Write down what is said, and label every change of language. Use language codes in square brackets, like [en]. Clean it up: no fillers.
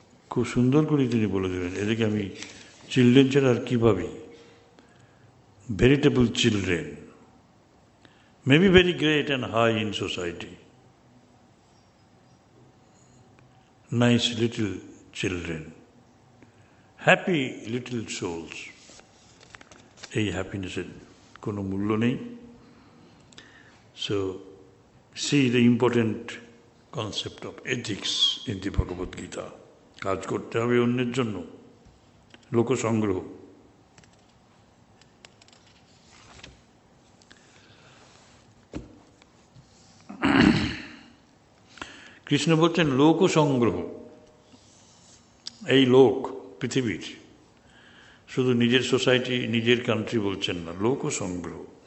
[bn] খুব সুন্দর করে তিনি বলে দিলেন, এদেরকে আমি চিলড্রেন ছাড়া আর কী ভাবি? [en] Veritable children. may be very great and high in society. Nice little children, happy little souls. [bn] এই হ্যাপিনেসের কোনো মূল্য নেই। [en] So, see the important concept of ethics in the Bhagavad Gita. [bn] কাজ করতে হবে অন্যের জন্য, লোকসংগ্রহ। কৃষ্ণ বলছেন লোকসংগ্রহ। এই লোক পৃথিবীর, শুধু নিজের সোসাইটি নিজের কান্ট্রি বলছেন না, লোকসংগ্রহ।